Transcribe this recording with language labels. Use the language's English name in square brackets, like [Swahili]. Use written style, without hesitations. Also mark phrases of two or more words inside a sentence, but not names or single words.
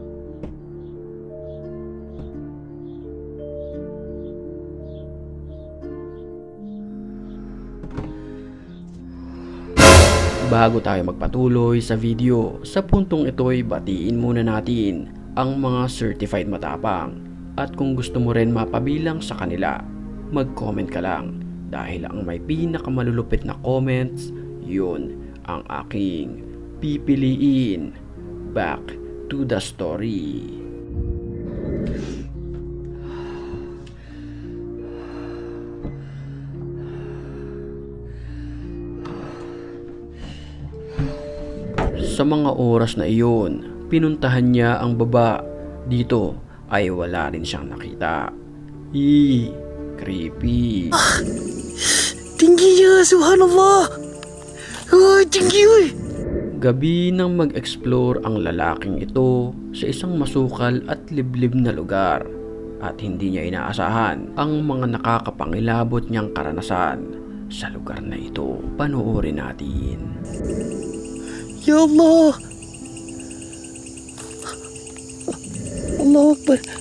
[Filipino] Bago tayo magpatuloy sa video, sa puntong ito'y batiin muna natin ang mga certified matapang. At kung gusto mo rin mapabilang sa kanila, mag-comment ka lang dahil ang may pinakamalulupit na comments, yun ang aking pipiliin. [English] Back to the story. [Filipino] Sa mga oras na iyon, pinuntahan niya ang baba. Dito ay wala rin siyang nakita. Creepy. [Indonesian] Tinggi ya, subhanallah. Tinggi. [Filipino] Gabi nang mag-explore ang lalaking ito sa isang masukal at liblib na lugar. At hindi niya inaasahan ang mga nakakapangilabot niyang karanasan sa lugar na ito. Panoorin natin. [Arabic] يا الله. الله أكبر.